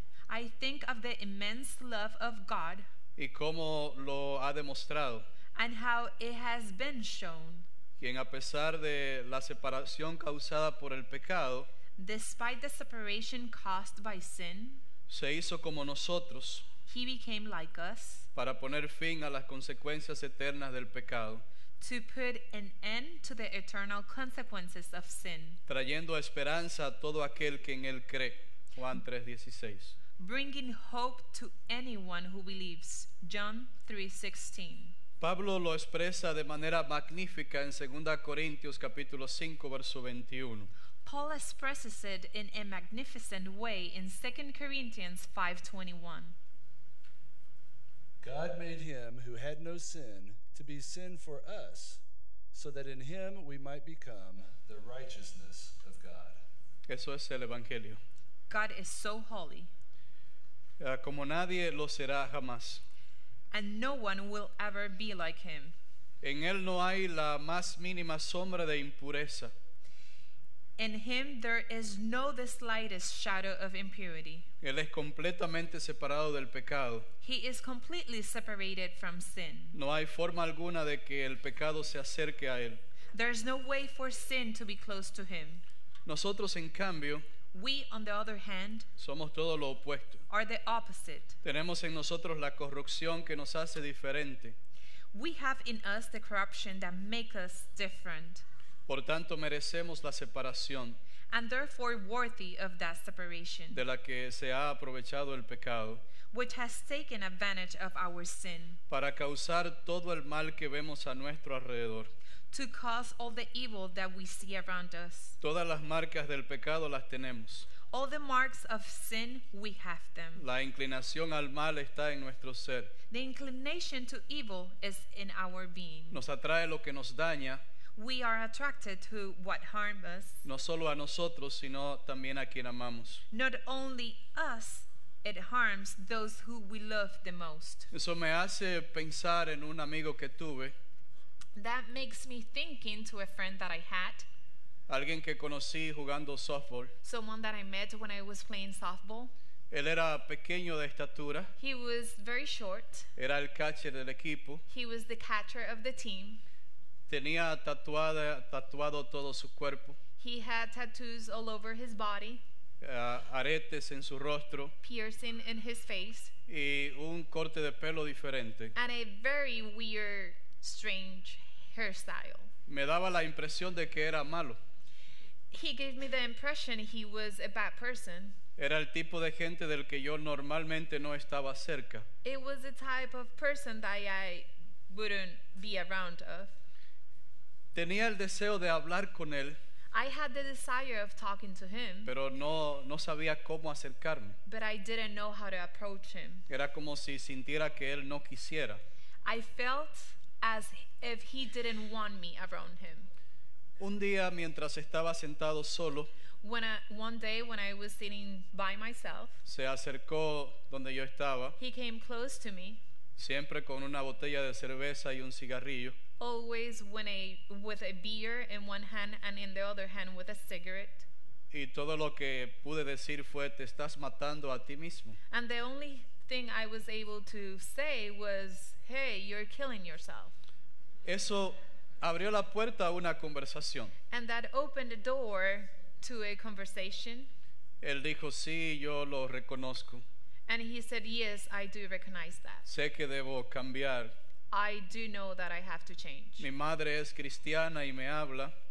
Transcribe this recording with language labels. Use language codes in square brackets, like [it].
[en] I think of the immense love of God [es] y cómo lo ha demostrado. [en] and how it has been shown. [es] Quien a pesar de la separación causada por el pecado, [en] Despite the separation caused by sin, [es] se hizo como nosotros [en] he became like us [es] para poner fin a las consecuencias eternas del pecado, [en] to put an end to the eternal consequences of sin, [es] trayendo esperanza a todo aquel que en él cree. Juan 3:16. [en] bringing hope to anyone who believes. John 3:16. [es] Pablo lo expresa de manera magnífica en 2 Corintios capítulo 5 verso 21. [en] Paul expresses it in a magnificent way in 2 Corinthians 5:21. God made him who had no sin to be sin for us, so that in him we might become the righteousness of God. [es] Eso es el Evangelio. [en] God is so holy, [es] Como nadie lo será jamás. [en] and no one will ever be like him. [es] En él no hay la más mínima sombra de impureza. [en] In him there is no the slightest shadow of impurity. [es] Él es completamente separado del pecado. [en] He is completely separated from sin. [es] No hay forma alguna de que el pecado se acerque a él. [en] There's no way for sin to be close to him. [es] Nosotros, en cambio, [en] We, on the other hand, [es] somos todo lo opuesto. [en] are the opposite. [es] Tenemos en nosotros la corrupción que nos hace diferente. [en] We have in us the corruption that makes us different, [es] Por tanto, merecemos la separación [en] and therefore worthy of that separation, [es] de la que se ha aprovechado el pecado [en] which has taken advantage of our sin [es] para causar todo el mal que vemos a nuestro alrededor. [en] to cause all the evil that we see around us. [es] Todas las marcas del pecado las tenemos. [en] All the marks of sin, we have them. [es] La inclinación al mal está en nuestro ser. [en] The inclination to evil is in our being. [es] Nos atrae lo que nos daña, [en] We are attracted to what harms us, [es] no solo a nosotros, sino también a quien amamos. [en] not only us, it harms those who we love the most. [es] Eso me hace pensar en un amigo que tuve, [en] That makes me thinking to a friend that I had, [es] alguien que conocí jugando softball. [en] someone that I met when I was playing softball. [es] Él era pequeño de estatura, [en] He was very short. [es] era el catcher del equipo, [en] He was the catcher of the team. [es] tenía tatuado todo su cuerpo, [en] He had tattoos all over his body, [es] aretes en su rostro [en] piercing in his face, [es] y un corte de pelo diferente. [en] and a very weird, strange hairstyle. [es] Me daba la impresión de que era malo. [en] He gave me the impression he was a bad person. [es] Era el tipo de gente del que yo normalmente no estaba cerca. [en] It was the type of person that I wouldn't be around of. [es] Tenía el deseo de hablar con él, [en] I had the desire of talking to him, [es] pero no sabía cómo acercarme. [en] but I didn't know how to approach him. [es] Era como si sintiera que él no quisiera. [en] I felt as if he didn't want me around him. [es] Un día, mientras estaba sentado solo, [en] One day when I was sitting by myself, [es] se acercó donde yo estaba, [en] he came close to me, [es] siempre con una botella de cerveza y un cigarrillo, [en] always with a beer in one hand and in the other hand with a cigarette. [es] y todo lo que pude decir fue: te estás matando a ti mismo. [en] And the only thing I was able to say was, "Hey, you're killing yourself." [es] Eso abrió la puerta a una conversación. [en] And that opened the door to a conversation. [es] Él dijo: sí, yo lo reconozco. [en] And he said, "Yes, I do recognize that. [es] Sé que debo cambiar. [en] I do know that I have to change." [es] Mi madre es cristiana y me habla,